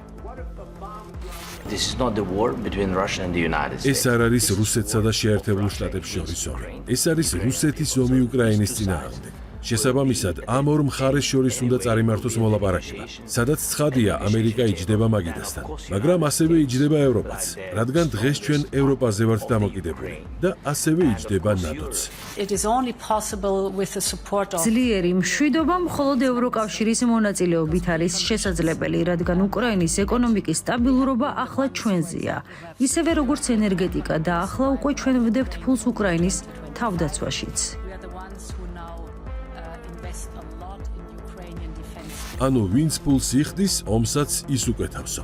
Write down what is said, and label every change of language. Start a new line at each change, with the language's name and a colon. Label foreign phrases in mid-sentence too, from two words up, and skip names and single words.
Georgian: ეს არ არის რუსეთსა და შეერთებულ შტატებს შორის ომი. ეს არის რუსეთის ომი უკრაინის წინააღმდეგ. შესაბამისად, ამ ორ მხარეს შორის უნდა წარიმართოს მოლაპარაკება, სადაც ცხადია ამერიკა იჯდება მაგიდასთან, მაგრამ ასევე იჯდება ევროპაც, რადგან დღეს ჩვენ ევროპაზე ვართ დამოკიდებული და ასევე იჯდება ნატოც.
English: It is only possible with the support of
Georgian: ძლიერი მშვიდობა მხოლოდ ევროკავშირის მონაწილეობით არის შესაძლებელი, რადგან უკრაინის ეკონომიკის სტაბილურობა ახლა ჩვენზეა, ისევე როგორც ენერგეტიკა და ახლა უკვე ჩვენ ვდებთ ფულს უკრაინის თავდაცვაშიც. ანუ ვინც ფულს იხდის, ომსაც ის უკეთავსო.